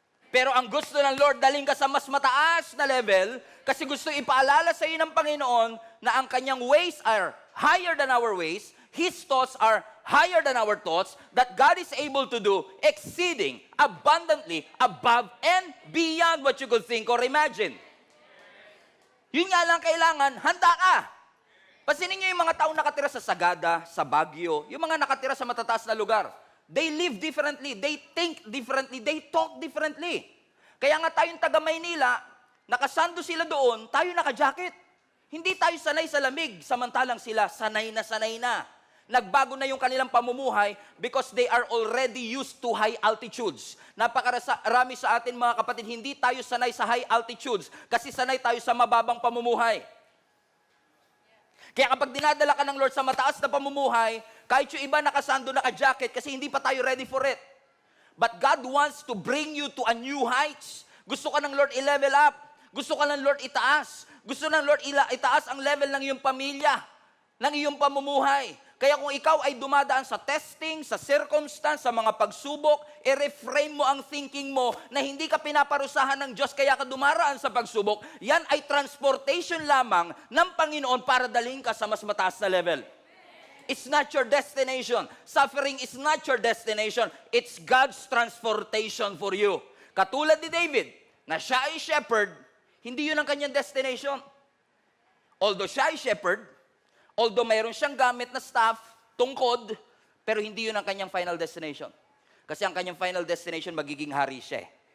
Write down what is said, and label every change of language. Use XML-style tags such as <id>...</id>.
<tl>Pero ang gusto ng Lord, daling ka sa mas mataas na level, kasi gusto ipaalala sa iyo ng Panginoon na ang kanyang</tl> <en>ways are higher than our ways, His thoughts are higher than our thoughts, that God is able to do exceeding, abundantly, above, and beyond what you could think or imagine.</en> <tl>Yun nga lang kailangan, handa ka. Pansinin niyo yung mga taong nakatira sa Sagada, sa Baguio, yung mga nakatira sa matataas na lugar.</tl> <en>They live differently, they think differently, they talk differently.</en> <tl>Kaya nga tayong taga Maynila, nakasando sila doon, tayo naka-jacket. Hindi tayo sanay sa lamig, samantalang sila sanay na sanay na. Nagbago na yung kanilang pamumuhay</tl> <en>because they are already used to high altitudes.</en> <tl>Napakarami sa atin mga kapatid, hindi tayo sanay sa high altitudes kasi sanay tayo sa mababang pamumuhay. Kaya kapag dinadala ka ng Lord sa mataas na pamumuhay, kahit yung iba nakasando, naka-jacket kasi hindi pa tayo</tl> <en>ready for it. But God wants to bring you to a new heights.</en> <tl>Gusto ka ng Lord i-level up. Gusto ka ng Lord itaas. Gusto ng Lord itaas ang level ng iyong pamilya, ng iyong pamumuhay. Kaya kung ikaw ay dumadaan sa testing, sa circumstance, sa mga pagsubok, i-reframe mo ang thinking mo na hindi ka pinaparusahan ng Diyos kaya ka dumaraan sa pagsubok. Yan ay transportation lamang ng Panginoon para dalhin ka sa mas mataas na level.</tl> <en>It's not your destination. Suffering is not your destination. It's God's transportation for you.</en> <tl>Katulad ni David, na siya ay shepherd, hindi yun ang kanyang destination. Although siya ay shepherd, although mayroon siyang gamit na staff, tungkod, pero hindi yun ang kanyang final destination. Kasi ang kanyang final destination, magiging hari siya.</tl>